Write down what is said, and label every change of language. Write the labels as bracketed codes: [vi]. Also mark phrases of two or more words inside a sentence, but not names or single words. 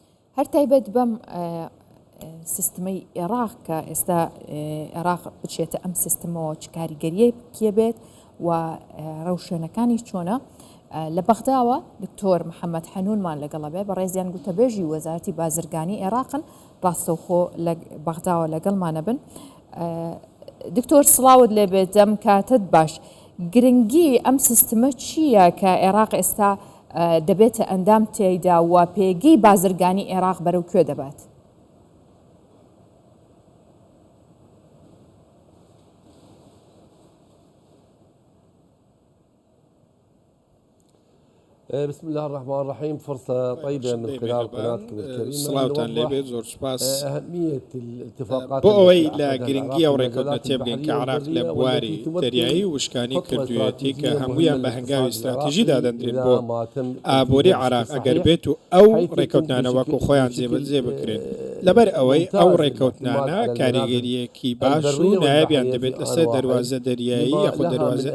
[ckb] هەر تایبەت بەم سیستمەی عێراق کە ئێستا عێراق بچێتە ئەم سیستمەوە چ کاریگەریەی کێ بێت و ڕەوشێنەکانی چۆنە لە بەغداوە دکتۆر محەممەد حەنونمان لەگەڵە بێ بە ڕێزیان گوتەبێژی وەزارەتی بازرگانی عێراقن ڕاستەوخۆ لە بەغداوە لەگەڵمانە بن. دکتۆر سڵاوت لێ بێت دەم کاتت باش گرنگی ئەم سیستمە چییە کە عێراق ئێستا دەبێتە ئەندام تێیدا و پێگەی بازرگانی عێراق بەرەو کوێ دەبات؟ [ar] بسم الله الرحمن الرحيم. فرصة طيبة من خلال قناتكم الكريمة [ckb] سڵاوتان لێبێت زۆر سوپاس [ar] أهمية الاتفاقات [ckb] بۆ ئەوەی لە گرنگی ئەو ڕێکەوتنە تێبگەین کە عێراق لە بواری دەریایی وشکانی کردوێتی کە هەمویان بە هەنگاوی استراتیژیدا دەدرێت بۆ ئابووری عێراق ئەگەر بێت و ئەو ڕێکەوتنانە وەکو خۆیان جێبەجێ بکرێن لەبەر ئەوەی ئەو ڕێکەوتنانە کاریگەریەکی باش و نایابیان دەبێت لەسەر دەواازە دەریایی یاخود دەواازە